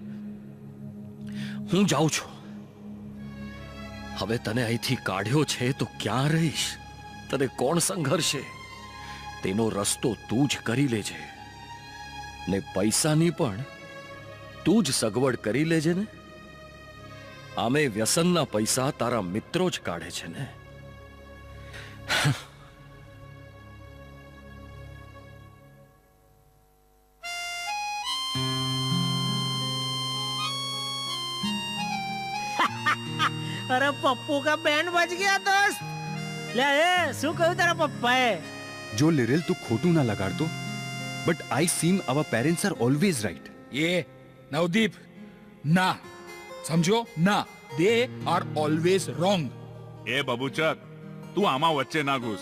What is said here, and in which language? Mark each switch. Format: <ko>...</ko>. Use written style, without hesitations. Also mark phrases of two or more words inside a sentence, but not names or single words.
<gu>હું જાઉં છું. હવે તને અહીંથી કાઢ્યો છે તો ક્યાં રહીશ? તને કોણ સંઘર્ષે? તેનો રસ્તો તું જ કરી લેજે. ને પૈસાની પણ તું જ સગવડ કરી લેજે ને. આમે વ્યસનના પૈસા તારા મિત્રો જ કાઢે છે ને.</gu> <hi>अरे पप्पू का बैंड बज गया दोस्त.</hi> <gu>ले શું કહ્યું તારા પપ્પાએ? જો લિરિલ તું ખોટું ના લગાડતો,</gu> <en>but I seem our parents are always right.</en> <gu>નવદીપ, ના, સમજો?</gu> <en>ના, they are always wrong.</en> <gu>એ બબુચક, તું આમાં વચ્ચે ના ઘૂસ.</gu>